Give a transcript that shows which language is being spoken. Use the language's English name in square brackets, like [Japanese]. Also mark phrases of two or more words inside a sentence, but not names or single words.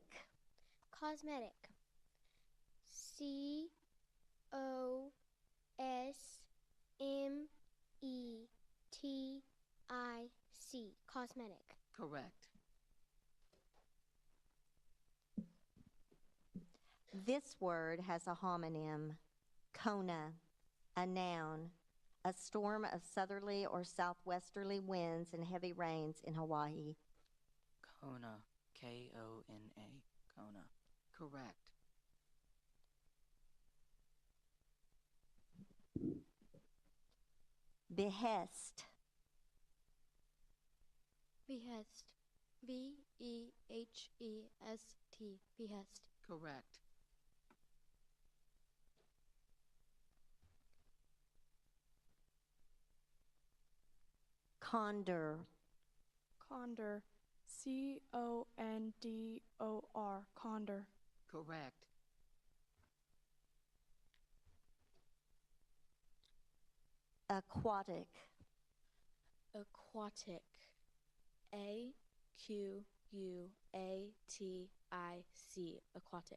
[English] Cosmetic. C-O-S-M-E-T-I-C. Cosmetic. Correct. This word has a homonym. Kona, a noun, a storm of southerly or southwesterly winds and heavy rains in Hawaii. Kona. K-O-N-A. Kona. Correct. Behest. Behest. B-E-H-E-S-T. Behest. Correct. Condor. Condor. C-O-N-D-O-R. Condor. Correct. Aquatic. Aquatic. A-Q-U-A-T-I-C. Aquatic.